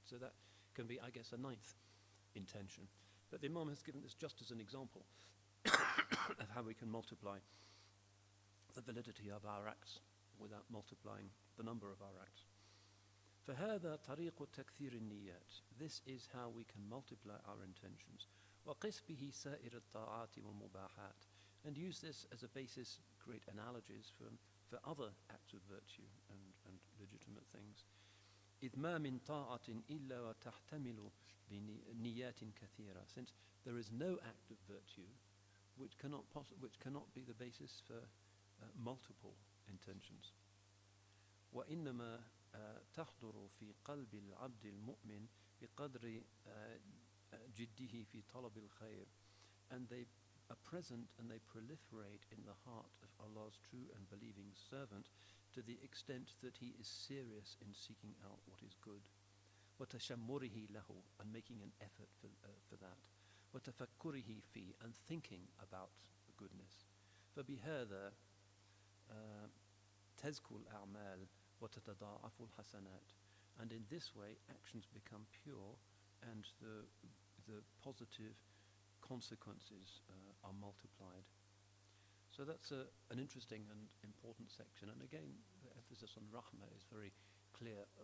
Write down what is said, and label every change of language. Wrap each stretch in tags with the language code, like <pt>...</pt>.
<en>So that can be, I guess, a 9th intention. But the Imam has given this just as an example of how we can multiply the validity of our acts without multiplying the number of our acts.</en> <ar>فهذا طريق تكثير النيات.</ar> <en>This is how we can multiply our intentions.</en> <ar>وقس به سائر الطاعات والمباحات.</ar> <en>And use this as a basis, create analogies for other acts of virtue and legitimate things.</en> <ar>إذ ما من طاعة إلا وتحتمل بنيات كثيرة.</ar> <en>Since there is no act of virtue which cannot be the basis for multiple intentions.</en> <ar>وإنما تحضر في قلب العبد المؤمن بقدر جده في طلب الخير.</ar> <en>And they are present and they proliferate in the heart of Allah's true and believing servant to the extent that he is serious in seeking out what is good.</en> <ar>وتشمره له,</ar> <en>and making an effort for that.</en> <ar>وتفكره فيه,</ar> <en>and thinking about the goodness.</en> <ar>فبهذا تزكو الأعمال وتتضاعف الحسنات.</ar> <en>And in this way, actions become pure and the positive consequences are multiplied. So that's an interesting and important section. And again, the emphasis on rahmah is very clear.</en>